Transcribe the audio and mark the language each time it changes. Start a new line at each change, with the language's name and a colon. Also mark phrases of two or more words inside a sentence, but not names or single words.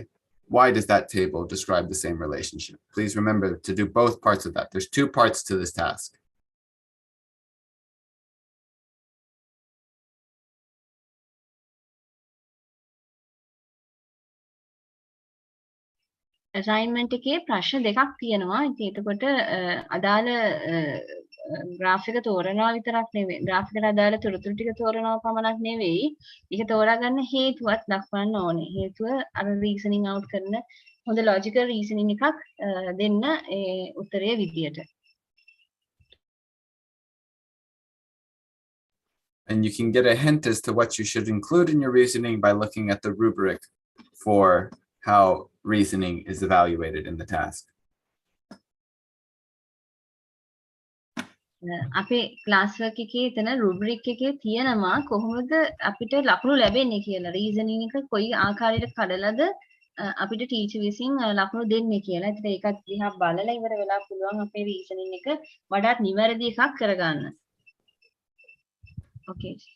English: Why does that table describe the same relationship? Please remember to do both parts of that. There's two parts to this task.
Sinhala: assignment එකේ ප්‍රශ්න දෙකක් තියෙනවා. ඉතින් එතකොට අදාළ graph එක තෝරනවා විතරක් නෙවෙයි. graph එකට අදාළ තොරතුරු ටික තෝරනවා පමණක් නෙවෙයි. ඒක තෝරා ගන්න හේතුවත් දක්වන්න ඕනේ. හේතුව අර
English: reasoning out
Sinhala: කරන හොඳ
English: logical reasoning
Sinhala: එකක් දෙන්න ඒ උත්තරයේ විදියට.
English: And you can get a hint as to what you should include in your reasoning by looking at the rubric for how reasoning is evaluated in the task.
Sinhala: අපේ
English: class work
Sinhala: එකේ එතන rubric එකේ තියෙනවා කොහොමද අපිට ලකුණු ලැබෙන්නේ කියලා. reasoning එක කොයි ආකාරයකට කඩලාද අපිට teacher විසින් ලකුණු දෙන්නේ කියලා. ඒත් ඒකත් දිහා බලලා ඉවර වෙලා පුළුවන් අපේ reasoning එක වඩාත් නිවැරදි එකක් කරගන්න.
English: Okay.